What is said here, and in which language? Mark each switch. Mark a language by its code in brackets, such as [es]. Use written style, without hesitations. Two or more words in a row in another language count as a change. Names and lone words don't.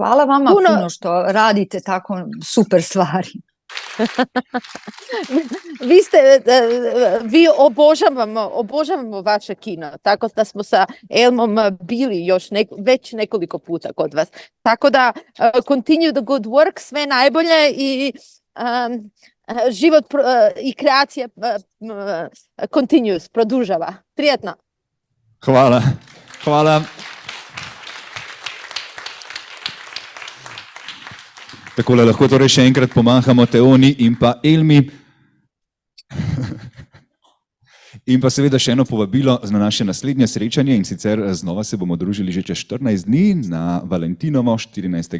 [bs] Hvala vama Puno- puno što radite tako super stvari. Vi obožavamo vaše kino, tako da smo sa Elmom bili još već nekoliko puta kod vas. Tako da [en] continue the good work, [bs] sve najbolje i život i kreacija continues, produžava. Prijetno. Hvala. Hvala. [sl] Takole lahko torej še enkrat pomahamo Teoni in pa Elmi. In pa seveda še eno povabilo na naše naslednje srečanje, in sicer znova se bomo družili že čez 14 dni na Valentinovo 14.